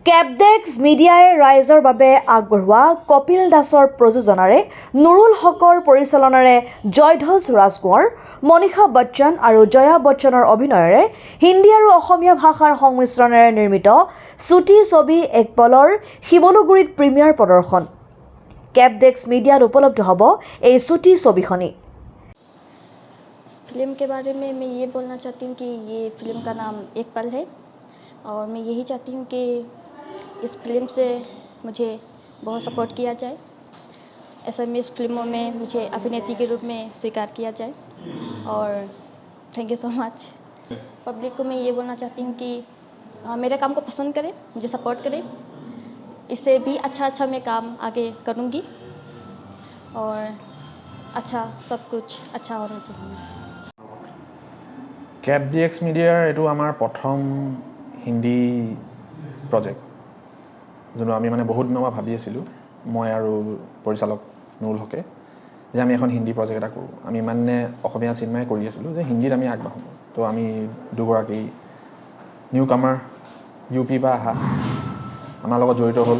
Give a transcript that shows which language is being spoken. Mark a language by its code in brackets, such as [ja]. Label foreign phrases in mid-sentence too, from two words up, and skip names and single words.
[as] কেবডেক্স মিডিয়াই ৰাইজৰ বাবে আগবঢ়োৱা কপিল দাসৰ প্ৰযোজনাৰে নুৰুল হকৰ পৰিচালনাৰে জয়ধ্বজ ৰাজকোঁৱৰ, মনীষা বচ্চন আৰু জয়া বচ্চনৰ অভিনয়েৰে হিন্দী আৰু অসমীয়া ভাষাৰ সংমিশ্ৰণেৰে নিৰ্মিত চুটি ছবি এক পলৰ শিমলুগুৰিত প্ৰিমিয়াৰ প্ৰদৰ্শন। কেবডেক্স মিডিয়াত উপলব্ধ হ'ব এই চুটি ছবিখনি। [hi] फिल्म के बारे में मैं ये बोलना चाहती हूँ कि ये फिल्म का नाम एक पल है और मैं यही चाहती हूँ कि इस फिल्म से मुझे बहुत सपोर्ट किया जाए। एसएमएस फिल्मों में मुझे अभिनेत्री के रूप में स्वीकार किया जाए और [en] thank you so much. [hi] पब्लिक को मैं ये बोलना चाहती हूँ कि मेरे काम को पसंद करें, मुझे सपोर्ट करें। इससे भी अच्छा मैं काम आगे करूँगी और अच्छा सब कुछ अच्छा होना चाहिए। [as] কেবডেক্স মিডিয়াৰ এইটো আমাৰ প্ৰথম হিন্দী প্ৰজেক্ট, যোনটো আমি বহুত দিনৰ পৰা ভাবি আছিলোঁ, মই আৰু পৰিচালক নুৰুল হকে, যে আমি এখন হিন্দী প্ৰজেক্ট এটা কৰোঁ। আমি অসমীয়া চিনেমাই কৰি আছিলোঁ যে হিন্দীত আমি আগবাঢ়োঁ। তো আমি দুগৰাকী [en] new comer [as] UP পৰা অহা আমাৰ লগত জড়িত হ'ল।